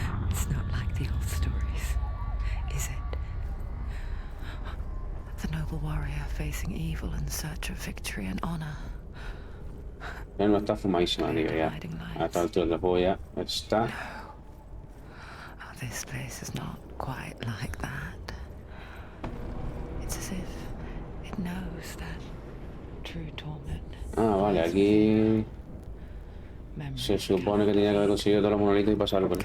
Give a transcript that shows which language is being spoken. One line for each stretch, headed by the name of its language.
English: It's not like the old stories, is it? The noble warrior facing evil in search of victory and honor.
Spanish: Ya no está fumadísima, tío, ya. A esta altura del juego ya está.
English: Oh, this place is not quite like that. It's as if it knows that true torment.
Spanish: Ah, vale, aquí
English: Memory
Spanish: se supone que tenía que haber conseguido todos los monolitos y pasarlo por ahí.